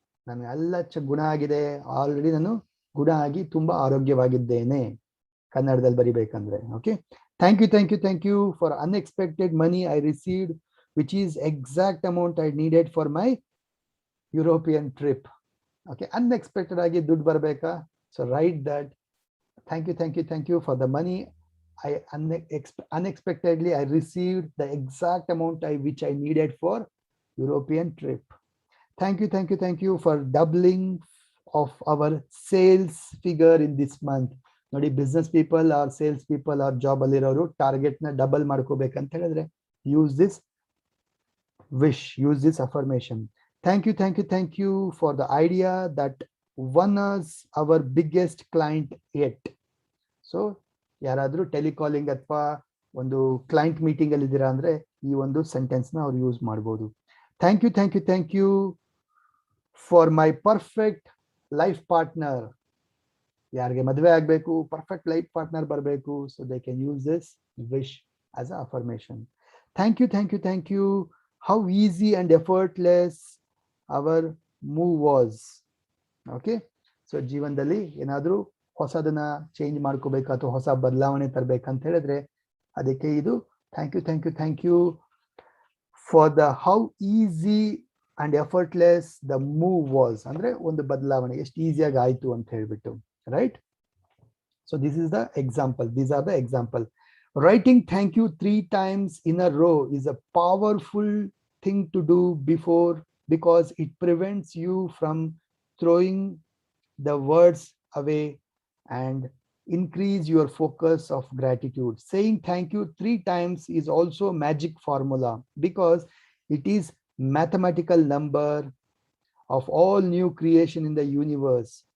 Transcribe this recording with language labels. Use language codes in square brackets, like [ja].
[kn] ನಾನು ಎಲ್ಲ ಗುಣ ಆಗಿದೆ, ಆಲ್ರೆಡಿ ನಾನು ಗುಣ ಆಗಿ ತುಂಬಾ ಆರೋಗ್ಯವಾಗಿದ್ದೇನೆ, ಕನ್ನಡದಲ್ಲಿ ಬರಿಬೇಕಂದ್ರೆ. [en] Okay, thank you, thank you, thank you for unexpected money I received which is exact amount I needed for my European trip. [kn] Okay, unexpected ಆಗಿ ದುಡ್ಡು ಬರಬೇಕಾ? [en] So right that. Thank you, thank you, thank you for the money I unexpectedly I received the exact amount which I needed for European trip. Thank you, thank you, thank you for doubling of our sales figure in this month. Nodi, business people or sales people or job alliroru target na double [kn] ಮಾಡ್ಕೋಬೇಕಂತ ಹೇಳಿದ್ರೆ [en] use this wish, use this affirmation. Thank you, thank you, thank you for the idea that won us our biggest client yet. [kn] So ಯಾರಾದ್ರೂ telecalling ಅಥವಾ ಒಂದು client meeting ಅಲ್ಲಿ ಇದ್ದೀರಾ ಅಂದ್ರೆ ಈ ಒಂದು sentence ನ ಅವ್ರು ಯೂಸ್ ಮಾಡಬಹುದು. [en] Thank you, thank you, thank you for my perfect life partner. [kn] ಯಾರಿಗೆ ಮದುವೆ ಆಗ್ಬೇಕು, [en] Perfect life partner ಬರಬೇಕು, so they can use this wish as a affirmation. Thank you, thank you, thank you how easy and effortless our move was. Okay, [kn] so ಜೀವನದಲ್ಲಿ ಏನಾದ್ರೂ ಹೊಸದನ್ನ change ಮಾಡ್ಕೋಬೇಕು ಅಥವಾ ಹೊಸ ಬದಲಾವಣೆ ತರಬೇಕಂತ ಹೇಳಿದ್ರೆ ಅದಕ್ಕೆ ಇದು [en] Thank you, thank you, thank you for the how easy and effortless the move was. [kn] ಅಂದ್ರೆ ಒಂದು ಬದಲಾವಣೆ ಎಷ್ಟು ಈಸಿಯಾಗಿ ಆಯ್ತು ಅಂತ ಹೇಳ್ಬಿಟ್ಟು, right? [en] So this is the example, these are the example. Writing thank you 3 times in a row is a powerful thing to do because it prevents you from throwing the words away and increase your focus of gratitude. Saying thank you 3 times is also a magic formula because it is mathematical number of all new creation in the universe.